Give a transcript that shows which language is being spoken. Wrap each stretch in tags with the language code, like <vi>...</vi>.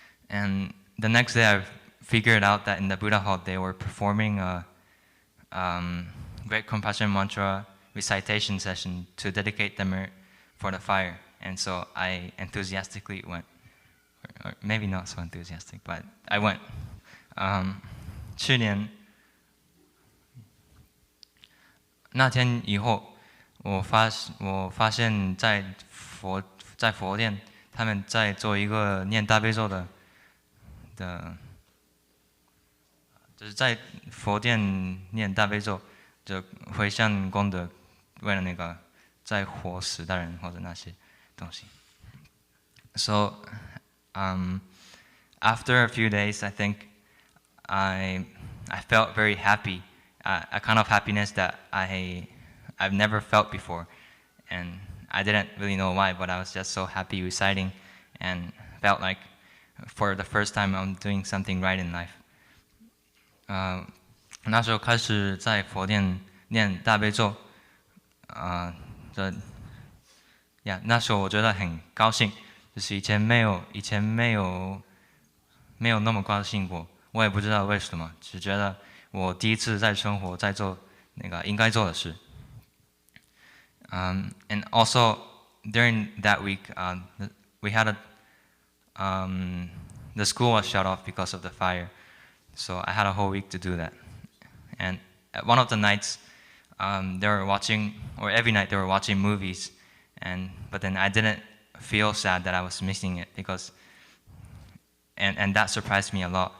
<en>And the next day I figured out that in the Buddha Hall they were performing a Great Compassion Mantra recitation session to dedicate the merit for the fire. And so I enthusiastically went. Or maybe not so enthusiastic, but I went.</en> <zh>去年那天以后，我发现在佛殿，他们在做一个念大悲咒的，就是在佛殿念大悲咒，就回向功德，为了那个在火死的人或者那些东西。</zh> <en>So, after a few days, I think I felt very happy, a kind of happiness that I've never felt before, and I didn't really know why, but I was just so happy reciting, and felt like for the first time I'm doing something right in life.</en> <zh>那时候开始在佛殿念大悲咒，那时候我觉得很高兴，就是以前没有那么高兴过，我也不知道为什么，只觉得我第一次在生活在做那个应该做的事。</zh> <en>And also during that week, we had the school was shut off because of the fire, so I had a whole week to do that. And at one of the nights, they were watching, or every night they were watching movies, but then I didn't feel sad that I was missing it because, and that surprised me a lot.</en>